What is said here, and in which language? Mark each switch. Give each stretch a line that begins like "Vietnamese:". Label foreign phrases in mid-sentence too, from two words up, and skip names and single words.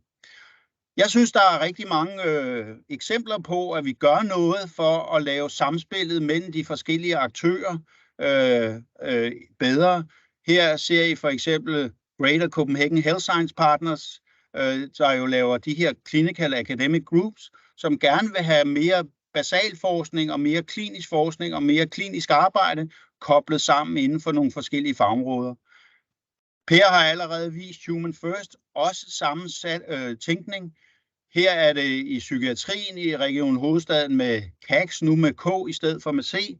Danish: Jeg synes, der er rigtig mange eksempler på, at vi gør noget for at lave samspillet mellem de forskellige aktører bedre. Her ser I for eksempel Greater Copenhagen Health Science Partners, der jo laver de her
English: clinical academic groups,
Danish: som gerne vil have mere basal forskning og mere klinisk forskning og mere klinisk arbejde koblet sammen inden for nogle forskellige fagområder. Per har allerede vist Human First, også sammensat tænkning. Her er det i psykiatrien i Region Hovedstaden med KAX, nu med K i stedet for med C.